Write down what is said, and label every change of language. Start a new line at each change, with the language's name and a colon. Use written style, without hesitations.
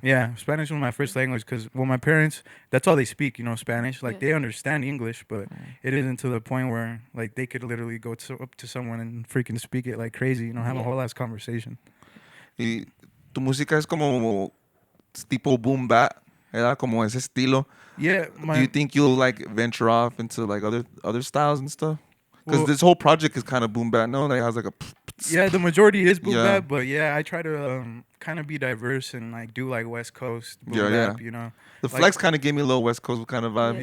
English: Yeah, Spanish was my first language because, well, my parents, that's all they speak, you know, Spanish. Like, they understand English, but it isn't to the point where, like, they could literally go up to someone and freaking speak it like crazy, you know, have a whole ass conversation.
Spanish: Y tu música es como tipo boom bap, ¿verdad? Como ese estilo.
English: Yeah. Do you think you'll, like, venture off into, like, other styles and stuff? Because this whole project is kind of boom bap, no? Like, it has, like, a... Yeah, the majority is boom bap, but I try to kind of be diverse and like do like West Coast boom bap, you know. The Flex kind of gave me a little West Coast kind of vibe.